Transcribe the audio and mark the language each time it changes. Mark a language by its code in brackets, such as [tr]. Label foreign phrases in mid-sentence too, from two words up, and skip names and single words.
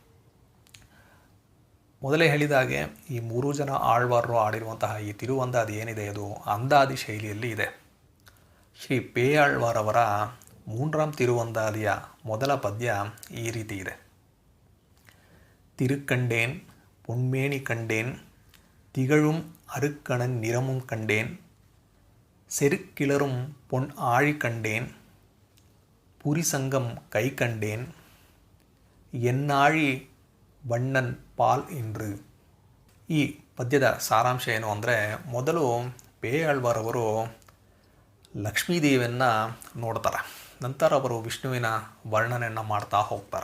[kn] ಮೊದಲೇ ಹೇಳಿದ ಹಾಗೆ ಈ 3 ಜನ ಆಳ್ವಾರರು ಆಡಿರುವಂತಹ ಈ ತಿರುವಂದಾದಿ ಏನಿದೆ ಅದು ಅಂದಾದಿ ಶೈಲಿಯಲ್ಲಿ ಇದೆ. ಶ್ರೀ ಪೇಯಾಳ್ವಾರವರ 3ನೇ ತಿರುವಂದಾದಿಯ ಮೊದಲ ಪದ್ಯ ಈ ರೀತಿ ಇದೆ. [ta] ತಿರುಕಂಡೇನ್ பொன்மேனி கண்டேன் திகழும் அருக்கணன் நிறமும் கண்டேன் செருக்கிளரும் பொன் ஆழி கண்டேன் புரிசங்கம் கை கண்டேன் என்னாழி வண்ணன் பால் இன்று. [kn] ಈ ಪದ್ಯದ ಸಾರಾಂಶ ಏನು ಅಂದರೆ, ಮೊದಲು ಪೇಯಾಳ್ವಾರವರು ಲಕ್ಷ್ಮೀದೇವಿಯನ್ನು ನೋಡ್ತಾರೆ. ನಂತರ ಅವರು ವಿಷ್ಣುವಿನ ವರ್ಣನೆಯನ್ನು ಮಾಡ್ತಾ ಹೋಗ್ತಾರೆ.